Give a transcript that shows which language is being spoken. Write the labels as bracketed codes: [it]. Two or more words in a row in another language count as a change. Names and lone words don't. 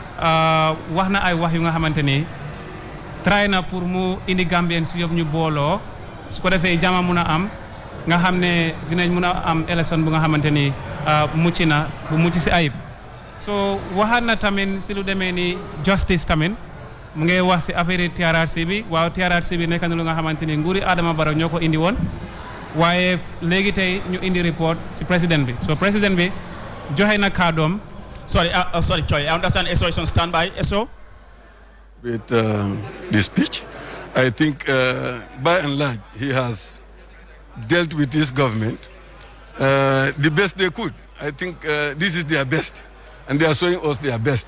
[wo] wax na ay wax yu nga xamante ni try na pour mu indi Gambien si yëpp ñu booloo su ko defee jàmm mun a am nga xam ne dinañ mun a am election bu nga xamante ni mucc na bu mucc si ayib so waxaat na tamit si lu demee ni justice tamit mu ngi wax si affaire TRRC bi waaw TRRC bi nekk na lu nga xamante ni nguuri Adama Barrow ñoo ko indi woon waaye léegi tey ñu indi report si président bi so président bi joxe na kàddoom. [en] Sorry, Choi. I understand SO is on standby. SO? With the speech, I think by and large he has dealt with his government the best they could. I think this is their best, and they are showing us their best.